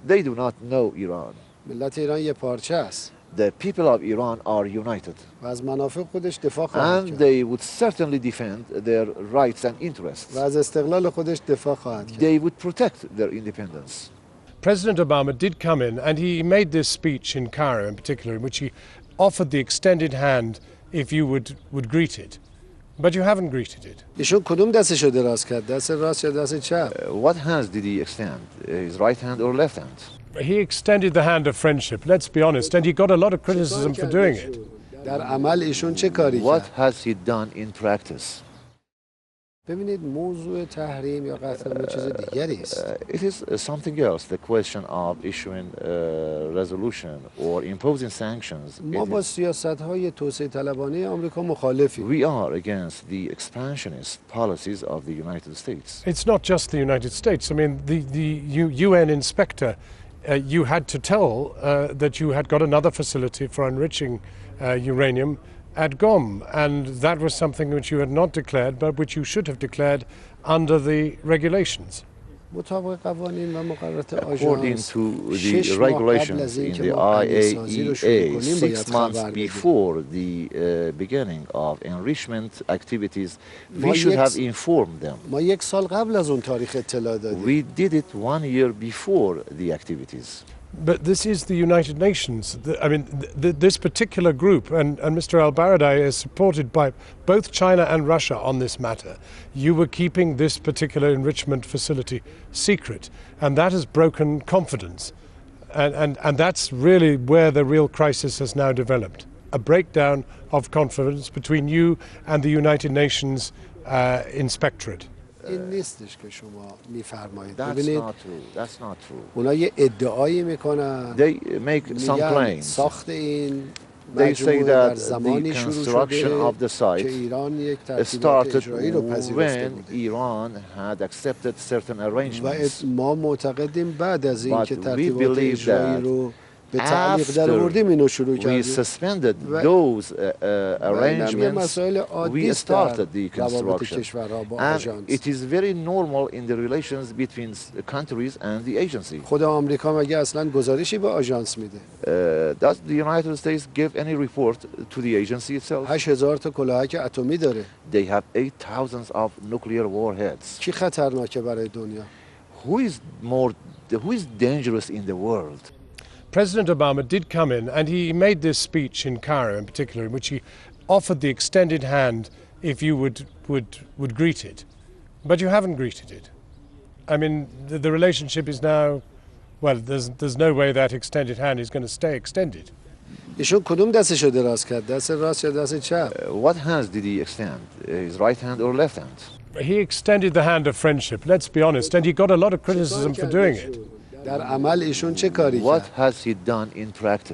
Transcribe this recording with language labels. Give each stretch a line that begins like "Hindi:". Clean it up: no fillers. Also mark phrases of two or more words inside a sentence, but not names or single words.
English: They do not know Iran.
Persian: ملت ایران یه پارچه است.
English: The people of Iran are united.
Persian: و از منافع خودش دفاع خواهد
English: And
Persian: کرد.
English: they would certainly defend their rights and interests.
Persian: و از استقلال خودش دفاع خواهد کرد.
English: They would protect their independence. President Obama did come in and he made this speech in Cairo in particular in which he offered the extended hand if you would greet it. But you haven't greeted it.
Persian: ایشون کدوم دستشو دراز کرد؟ دست راست یا دست چپ؟
English: What hands did he extend? His right hand or left hand? He extended the hand of friendship, let's be honest, and he got a lot of criticism for doing it.
Persian: در عمل ایشون چه کاری
English: What
Persian: کرد؟
English: has he done in practice?
Persian: ببینید موضوع تحریم یا قتل چیز دیگری است.
English: It is something else, the question of issuing a resolution or imposing sanctions.
Persian: ما با سیاست‌های توسعه طلبانه آمریکا مخالفیم.
English: We are against the expansionist policies of the United States. It's not just the United States. I mean, the UN inspector, you had to tell that you had got another facility for enriching uranium at Gom, and that was something which you had not declared, but which you should have declared under the regulations.
Persian: مطابق قوانین و مقررات
English: According
Persian: آژانس
English: to the
Persian: 6 ماه قبل
English: regulations
Persian: از
English: in
Persian: اینکه
English: the
Persian: ما اندازه‌سازی رو شروع
English: IAEA,
Persian: کنیم
English: 6
Persian: باید
English: months
Persian: خبر بدیم.
English: before the beginning of enrichment activities,
Persian: ما
English: we should
Persian: یک-
English: have informed them.
Persian: ما 1 سال قبل از اون تاریخ اطلاع دادیم.
English: We did it 1 year before the activities. But this is the United Nations. I mean, this particular group, and Mr. al-Baradei is supported by both China and Russia on this matter. You were keeping this particular enrichment facility secret, and that has broken confidence. And that's really where the real crisis has now developed. A breakdown of confidence between you and the United Nations inspectorate.
Persian: این نیستش که شما میفرمایید.
English: That's
Persian: ببینید
English: not true. That's not true.
Persian: اونا یه ادعایی میکنن.
English: They make some
Persian: میگن
English: claims.
Persian: ساخت این
English: They say
Persian: مجموعه در
English: that
Persian: زمانی
English: the
Persian: شروع
English: construction
Persian: شده
English: of the site
Persian: که ایران یک ترتیبات
English: started
Persian: اجرایی رو پذیرفته
English: when
Persian: بوده.
English: Iran had accepted certain
Persian: و
English: arrangements.
Persian: ما معتقدیم بعد از این
English: But
Persian: که
English: we
Persian: ترتیبات
English: believe
Persian: اجرایی
English: that
Persian: رو به تعلیق در
English: after
Persian: آوردیم اینو شروع
English: we
Persian: کردیم.
English: suspended
Persian: و-
English: those
Persian: و این هم یه
English: arrangements,
Persian: مسائل عادی
English: we
Persian: است در
English: started the
Persian: روابط
English: construction.
Persian: کشورها با
English: And
Persian: آژانس.
English: it is very normal in the relations between countries and the agency.
Persian: خود آمریکا مگه اصلا گزارشی به آژانس میده؟
English: Does the United States give any report to the agency itself?
Persian: 8000 تا کلاهک اتمی داره.
English: They have 8,000 of nuclear warheads.
Persian: کی خطرناکه برای دنیا؟
English: Who is dangerous in the world? President Obama did come in and he made this speech in Cairo in particular in which he offered the extended hand if you would greet it. But you haven't greeted it. I mean, the relationship is now, well, there's no way that extended hand is going to stay extended.
Persian: ایشون کدوم دستشو دراز کرد؟ دست راست یا دست چپ؟
English: What hands did he extend? His right hand or left hand? He extended the hand of friendship, let's be honest, and he got a lot of criticism for doing it.
Persian: در عمل ایشون چه کاری
English: What
Persian: کرد؟
English: has he done in practice?